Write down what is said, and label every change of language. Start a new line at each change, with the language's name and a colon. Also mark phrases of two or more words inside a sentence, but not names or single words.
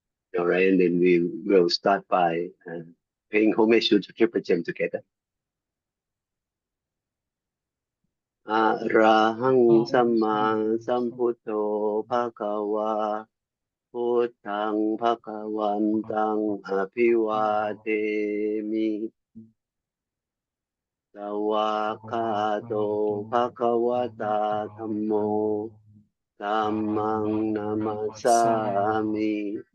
English: All right, and then we will start by paying homage to the Triple Gem together.
Pali: Arahang Samma Sambuddho Bhagava Buddhang Bhagavantang Abhivademi Sawakato Bhagavata Dhammo Dhammang Namasami